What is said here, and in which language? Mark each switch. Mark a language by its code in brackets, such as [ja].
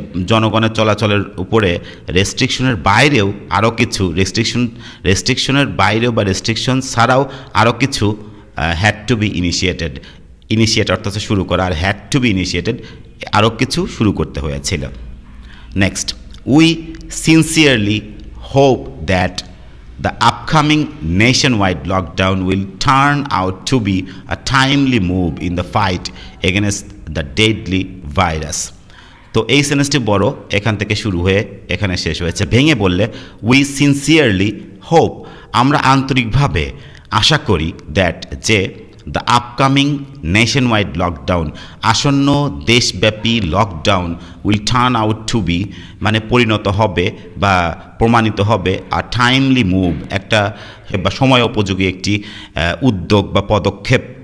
[bn] জনগণের চলাচলের উপরে রেস্ট্রিকশনের বাইরেও আরও কিছু রেস্ট্রিকশনের বাইরেও বা রেস্ট্রিকশন ছাড়াও আরও কিছু [en] had to be initiate [bn] অর্থাৎ শুরু করা, আর [en] had to be initiated [bn] আরও কিছু শুরু করতে হয়েছিল। [en] Next, we sincerely hope that the upcoming nationwide lockdown will turn out to be a timely move in the fight against the deadly virus. [bn] তো এই সেন্টেন্সটি বড়, এখান থেকে শুরু হয়ে এখানে শেষ হয়েছে। ভেঙে বললে [en] we sincerely hope, [bn] আমরা আন্তরিকভাবে আশা করি, [en] that [bn] যে [en] the upcoming nationwide lockdown, [bn] আসন্ন দেশব্যাপী lockdown [en] will turn out to be, [bn] মানে পরিণত হবে বা প্রমাণিত হবে [en] আর timely move, [bn] একটা বা সময় উপযোগী একটি উদ্যোগ বা পদক্ষেপ